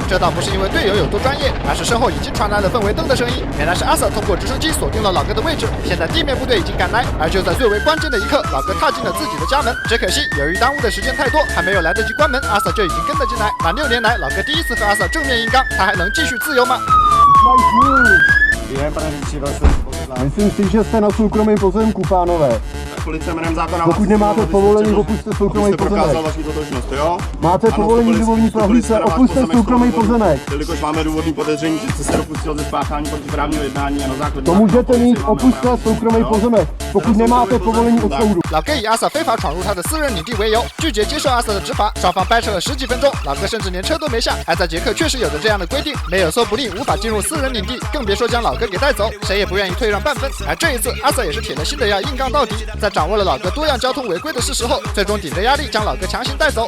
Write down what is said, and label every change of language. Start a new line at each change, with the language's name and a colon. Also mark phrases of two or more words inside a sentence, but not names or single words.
Chinese: 这倒不是因为队友有多专业，而是身后已经传来了氛围灯的声音。原来是阿瑟通过直升机锁定了老哥的位置，现在地面部队已经赶来。而就在最为关键的一刻，老哥踏进了自己的家门。只可惜由于耽误的时间太多，还没有来得及关门，阿瑟就已经跟了进来。那6年来，老哥第一次和阿瑟正面硬刚，他还能继续自由吗
Czech: Během pane Říči, myslím si, že jste na soukromém pozemku, pánové. Pokud nemáte povolení, opuste soukromý pozemek. Máte povolení důvodní prohlídce, opuste soukromý pozemek. Jelikož máme důvodný podezření, že jste se dopustil ze spáchání protiprávního jednání a na základě... To můžete mít, opuste soukromý pozemek, pokud nemáte povolení od soudu.
Chinese: 老哥以阿 sa 非法闯入他的私人领地为由，拒绝接受阿 sa 的执法，双方掰扯了10几分钟。老哥甚至连车都没下，而在捷克确实有着这样的规定，没有搜不令无法进入私人领地，更别说将老哥给带走，谁也不愿意退让半分。而这一次，阿 sa 也是铁了心的要硬杠到底，在掌握了老哥多样交通违规的事实后，最终顶着压力将老哥强行带走。